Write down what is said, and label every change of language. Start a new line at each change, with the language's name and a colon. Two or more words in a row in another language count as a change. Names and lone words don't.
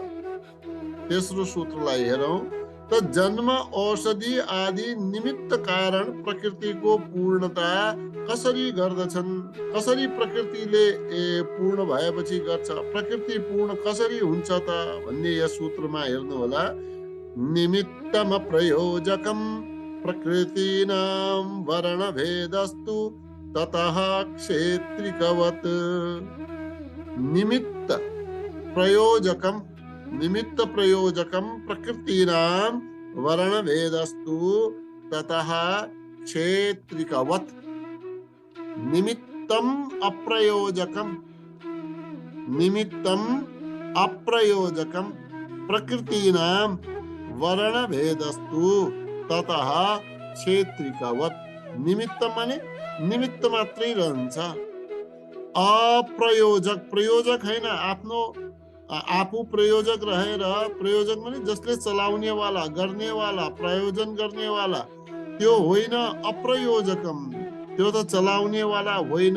Nepali: तेस्रो सूत्रलाई हेरौँ। त जन्म औषधि आदि निमित्त कारण प्रकृतिको पूर्णता कसरी गर्दछन्? कसरी प्रकृतिले पूर्ण भएपछि गर्छ? प्रकृति पूर्ण कसरी हुन्छ त भन्ने यस सूत्रमा हेर्नु होला।
Sanskrit: निमित्तम प्रयोजकम प्रकृतीनां वर्णभेदस्तु ततः क्षेत्रिकवत्। निमित्त प्रयोजकम प्रकृतीनां वर्णभेदस्तु ततः क्षेत्रिकवत्। निमित्तम अप्रयोजकम प्रकृतीनां वर्णभेदस्तु ततः क्षेत्रिकवत्।
Nepali: निमित्त माने निमित्त मात्रै रहन्छ। अप्रयोजक, प्रयोजक हैन, आफ्नो आफू प्रयोजक रहेर, प्रयोजक माने जसले चलाउनेवाला, गर्नेवाला, प्रयोजन गर्नेवाला, त्यो होइन। अप्रयोजकम, त्यो त चलाउनेवाला होइन।